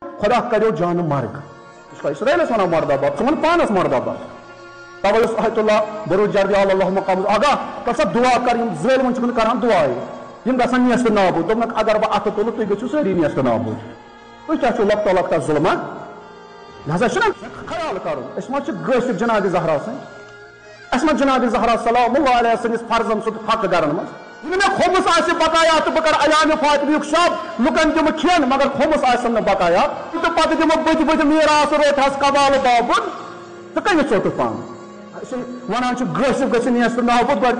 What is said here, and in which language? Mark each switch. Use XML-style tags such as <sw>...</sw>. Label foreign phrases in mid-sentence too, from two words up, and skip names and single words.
<ks>خدا کرو جان مرگ اسرائیلس ونان مرداباد ثم پانس مرداباد توے آیت اللہ بروج جردی اللہ مقام آگاہ تب سا دعا کر ظالمن چھ کران دعائے یم گژھن نیست نابود دوٚپنکھ اگر بہٕ اتھٕ تُلہٕ تُہۍ گٔژھِو سٲری نیست نابود تُہۍ کیٛاہ چھُو لۄکٹا لۄکٹا ظُلما لہذا چھُنہ خیال کرُن أسۍ ما چھِ گٲسِتھ جناب زہرا سٕنٛدۍ اَسہِ ما جناب زہرا صلی</ks> <ar>اللہ علیہ</ar> <ks>سٕنٛدِس فرزن سُہ حق گرن منٛز ییٚلہِ مےٚ کھوٚمُس آسہِ بقایا تہٕ بہٕ کرٕ ایامہِ فاطمیُک شب لُکن دِمہٕ کھٮ۪ن مگر کھوٚمُس آسٮ۪م نہٕ بقایا تہٕ پتہٕ دِمہٕ بٕتھِ بٕتھِ میٖراث روٹہس قبالہٕ بابُن ژٕ کٔمِس ژوٚٹُکھ پان ونان چھُ گٲسِتھ گٔژھِو نیست نابود گۄڈٕ</ks>